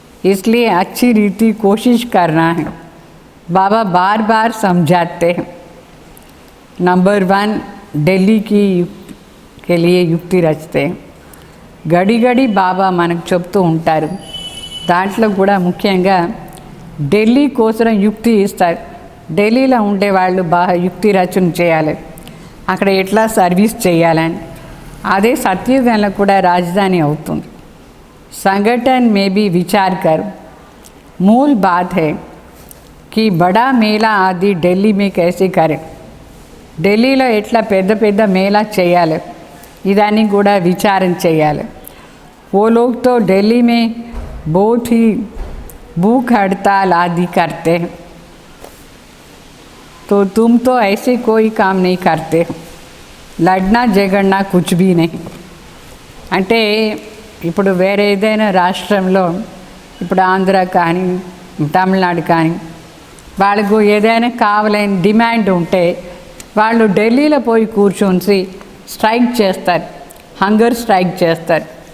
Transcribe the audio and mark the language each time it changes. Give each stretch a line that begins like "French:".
Hindi: इसलिए अच्छी रीति कोशिश करना है. बाबा बार बार समझाते हैं. नंबर 1 दिल्ली की के लिए युक्ति रचते हैं.
Telugu: గడి గడి బాబా మనకు చెప్తూ ఉంటారు. దాంట్లో కూడా ముఖ్యంగా ఢిల్లీ కోసం యుక్తి ఇస్తారు. ఢిల్లీలో ఉండేవాళ్ళు బాగా యుక్తి రచన చేయాలి, అక్కడ ఎట్లా సర్వీస్ చేయాలని. అదే సత్యుగంలో కూడా రాజధాని అవుతుంది.
Hindi: संगठन में भी विचार कर. मूल बात है कि बड़ा मेला आदि दिल्ली में कैसे करें.
Telugu: ఢిల్లీలో ఎట్లా పెద్ద పెద్ద మేళా చేయాలి, ఇదాన్ని కూడా విచారం చేయాలి.
Hindi: वो लोग तो दिल्ली में बहुत ही भूख हड़ताल आदि करते हैं, तो तुम तो ऐसे कोई काम नहीं करते. लड़ना झगड़ना कुछ भी नहीं.
Telugu: అంటే ఇప్పుడు వేరే ఏదైనా రాష్ట్రంలో, ఇప్పుడు ఆంధ్ర కానీ తమిళనాడు కానీ, వాళ్ళకు ఏదైనా కావాలని డిమాండ్ ఉంటే వాళ్ళు ఢిల్లీలో పోయి కూర్చొని స్ట్రైక్ చేస్తారు, హంగర్ స్ట్రైక్ చేస్తారు.